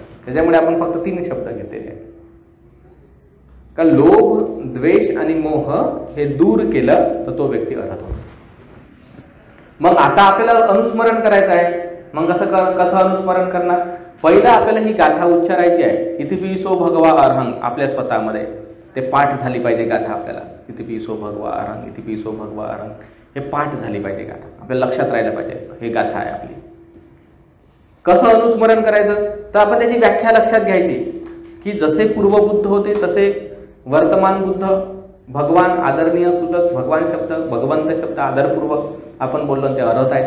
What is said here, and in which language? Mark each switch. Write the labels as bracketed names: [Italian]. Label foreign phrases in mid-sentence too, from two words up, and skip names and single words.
[Marathi] त्याच्यामुळे आपण फक्त 3 शब्द घेतलेले आहेत का लोभ द्वेष आणि मोह हे दूर केलं तर तो व्यक्ती अरहत होतो. मग आता आपल्याला अनुस्मरण करायचं आहे. मग कसं अनुस्मरण करणार? पहिला आपल्याला ही गाथा उच्चारायची आहे. [Pali] इतिपिसो भगवा अरहं. [Marathi] आपल्या स्वतःमध्ये ते पाठ झाली पाहिजे गाथा. आपल्याला [Pali] इतिपिसो भगवा अरहं, इतिपिसो भगवा अरहं [Marathi] हे पाठ झाली पाहिजे गाथा. आपल्याला लक्षात राहायला पाहिजे हे गाथा आहे आपली. कसं अनुस्मरण करायचं? तर आपण त्याची व्याख्या लक्षात घ्यायची की जसे पूर्वबुद्ध होते तसे वर्तमान बुद्ध, भगवान आदरणीय सूचक, भगवान शब्द, भगवंत शब्द आदरपूर्वक आपण बोललो ते अरहत आहेत.